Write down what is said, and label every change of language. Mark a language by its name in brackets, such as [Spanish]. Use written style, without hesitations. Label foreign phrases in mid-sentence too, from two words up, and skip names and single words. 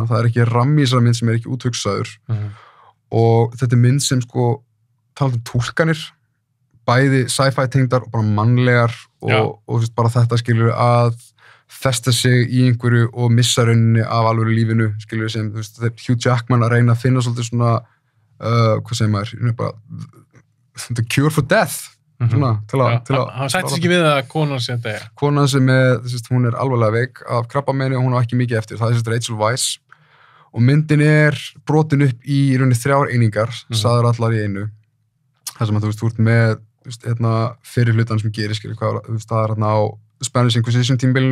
[Icelandic] Það er ekki rammi í þessari mynd sem er ekki úthugsaður. Og þetta er mynd sem sko talað um túlkanir, bæði sci-fi tengdar og bara mannlegar og bara þetta skilur að festa sig í einhverju og missa rauninni af alvöru lífinu, skilur sem, þú veist, Hugh Jackman að reyna að finna svolítið svona, hvað segir maður, bara [English] the cure for death, [Icelandic] svona, til að hann sætti sig ekki við að konan sé þetta er. Konan sem hún er alvarlega veik af krabbameini og hún á ekki mikið eftir, það er Rachel Weisz og myndin er brotin upp í rauninni 3 einingar, sagður allar í einu, þar sem að þú veist, þú ert með fyrir hlutan sem gerir, skilur, hvað það er hérna á Spanish Inquisition tímbilinu.